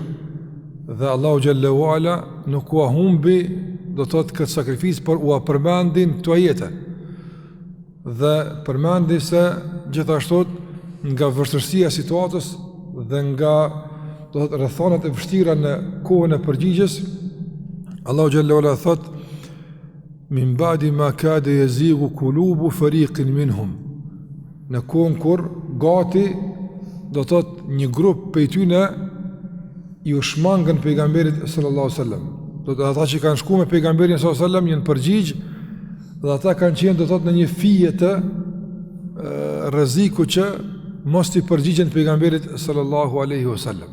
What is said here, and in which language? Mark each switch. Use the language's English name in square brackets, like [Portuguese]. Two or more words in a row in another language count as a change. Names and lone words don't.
[Albanian] Dhe Allahu [Arabic] جل وعلا [Albanian] nuk u humbi, do të thotë, këtë sakrificë, por u përmendin këto ajete. Dhe përmendi se gjithashtu nga vështirësia e situatës dhe nga, do të thotë, rrethanat e vështira në kohën e përgjigjes, Allahu [Arabic] جل وعلا [Albanian] thot: [Arabic] "من بعد ما كاد يزيغ قلوب فريق منهم", [Albanian] në kohën kur gati, do të thotë, një grup prej tyre i u shmangën pejgamberit [Arabic] صلى الله عليه وسلم. [Albanian] Do të ata që kanë shkuar me pejgamberin [Arabic] صلى الله عليه وسلم [Albanian] janë përgjigj, dhe ata kanë qenë, do të thotë, në një fije të rreziku që mos i përgjigjen pejgamberit [Arabic] صلى الله عليه وسلم.